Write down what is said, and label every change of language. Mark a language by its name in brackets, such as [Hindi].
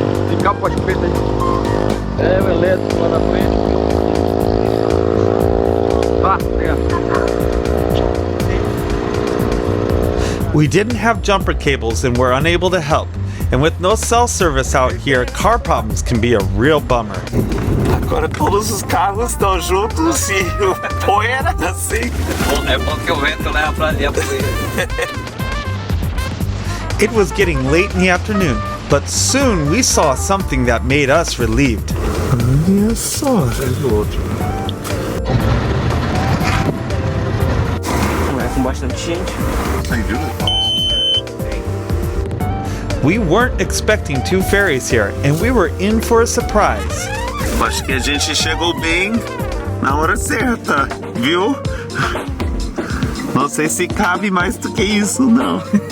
[Portuguese] Ficar com as petas aí. É, beleza, lá na frente. [English] We didn't have jumper cables and were unable to help. And with no cell service out here, car problems can be a real bummer. [Portuguese] Agora todos os carros estão juntos e poeira assim. É bom que o vento leva pra ali a poeira. [English] It was getting late in the afternoon, but soon we saw something that made us relieved. [Portuguese] Olha só. É com bastante gente. [English] We weren't expecting two ferries here, and we were in for a surprise. [Portuguese] Acho que a gente chegou bem na hora certa, viu? Não sei se cabe mais do que isso, não.